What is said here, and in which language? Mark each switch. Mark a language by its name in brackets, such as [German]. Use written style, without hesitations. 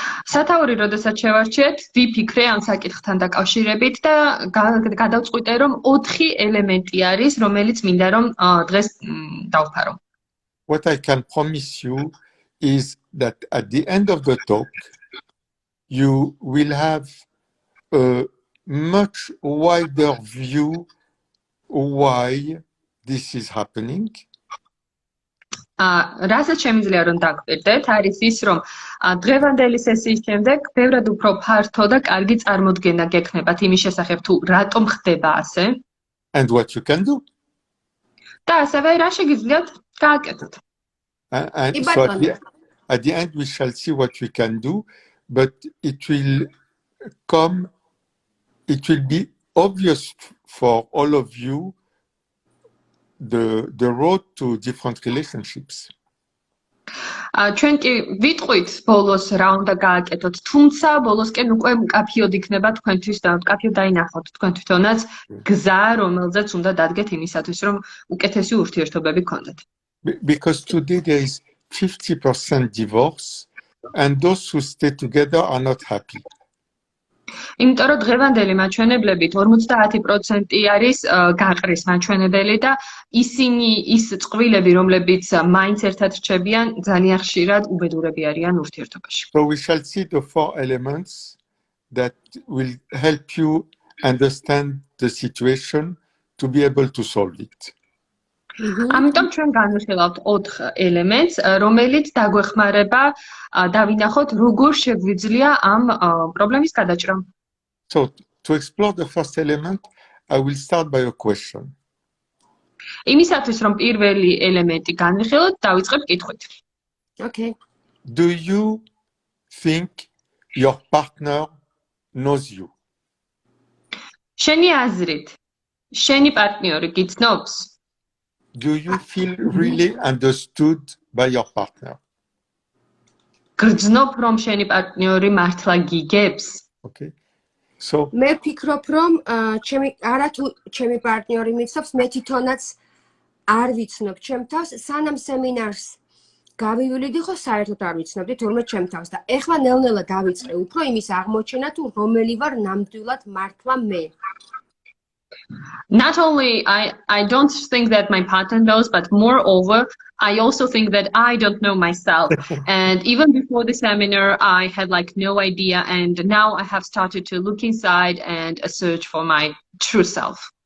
[Georgian] სათაური, როდესაც შევარჩიეთ, ვიფიქრე ამ საკითხთან დაკავშირებით და გადავწყვიტე, რომ 4 ელემენტი არის, რომელიც მინდა რომ დღეს დავფარო. [English] What I can promise you is that at the end of the talk, you will have a much wider view why this is happening. [Georgian] რასაც შემიძლია რომ დაგვირდეთ, არის ის, რომ დღევანდელი სესიის შემდეგ ბევრად უფრო ფართო და კარგი წარმოდგენა გექნებათ იმის შესახებ თუ რატომ ხდება ასე. [English] And what you can do. [Georgian] და ასევე რა შეგიძლიათ გააკეთოთ. [English] And so at the end we shall see what we can do, but it will be obvious for all of you the road to different relationships. [Georgian] ჩვენ კი ვიტყვით ბოლოს რა უნდა გააკეთოთ, თუმცა ბოლოსკენ უკვე მკაფიოდ იქნება თქვენთვის და მკაფიოდ დაინახოთ თქვენ თვითონაც გზა, რომელზეც უნდა დადგეთ იმისათვის, რომ უკეთესი ურთიერთობები გქონდეთ. [English] Because today there is 50% divorce, and those who stay together are not happy. [Georgian] იმიტომ რომ დღევანდელი მაჩვენებლებით 50% არის გაყრის მაჩვენებელი და ისინი ის წყვილები, რომლებიც მაინც ერთად რჩებიან, ძალიან ხშირად უბედურები არიან ურთიერთობაში. [English] So we shall see the 4 elements that will help you understand the situation to be able to solve it. [Georgian] ამიტომ ჩვენ განვიხილავთ 4 ელემენტს, რომელიც დაგვეხმარება დავინახოთ, როგორ შეგვიძლია ამ პრობლემის გადაჭრა. [English] So to explore the first element, I will start by a question. [Georgian] იმისათვის, რომ პირველი ელემენტი განვიხილოთ, დავიწყებ კითხვით. [English] Okay. Do you think your partner knows you? [Georgian] შენი აზრით, შენი პარტნიორი გიცნობს? [English] Do you feel really understood by your partner? [Georgian] გრძნობ, რომ შენი პარტნიორი მართლა გიგებს? [English] Okay. So [Georgian] მე ვფიქრობ, რომ არათუ ჩემი პარტნიორი მიცნობს, მე თვითონაც არ ვიცნობ ჩემ თავს, სანამ სემინარს გავივლიდი, ხო საერთოდ არ ვიცნობდი თურმე ჩემ თავს და ეხლა ნელ-ნელა დავიწყე უფრო იმის აღმოჩენა, თუ რომელი ვარ ნამდვილად მართლა მე. [English] Not only I don't think that my partner knows, but moreover, I also think that I don't know myself. And even before the seminar, I had like no idea. And now I have started to look inside and search for my true self.